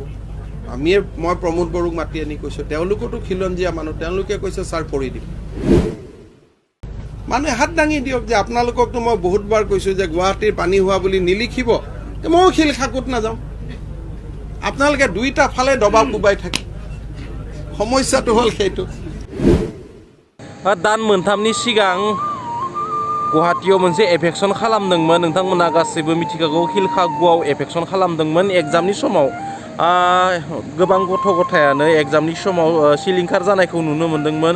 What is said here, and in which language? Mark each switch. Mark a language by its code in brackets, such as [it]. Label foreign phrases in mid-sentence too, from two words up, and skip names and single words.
[as] মই প্ৰমোদ বড়োক মাতি আনি কৈছোঁ, তেওঁলোকতো খিলঞ্জীয়া মানুহ, তেওঁলোকে কৈছে ছাৰ কৰি দিম। মানুহে হাত দাঙি দিয়ক যে আপোনালোককতো মই বহুতবাৰ কৈছোঁ যে গুৱাহাটীৰ পানী হোৱা বুলি নিলিখিব, ময়ো শিল খাকুত নাযাওঁ। আপোনালোকে দুইটা ফালে দবাব কোবাই থাকে, সমস্যাটো হ'ল সেইটো। [brx] दान मोनथामनि सिगां गुवाहाटीयाव मोनसे एफेक्सन खालामदोंमोन। नोंथांमोना गासैबो मिथिखागौ हिलखागुआव एफेक्सन खालामदोंमोन एग्जामनि समाव। गोबां गथ' गथायानो एग्जामनि समाव सिलिंखार जानायखौ नुनो मोन्दोंमोन।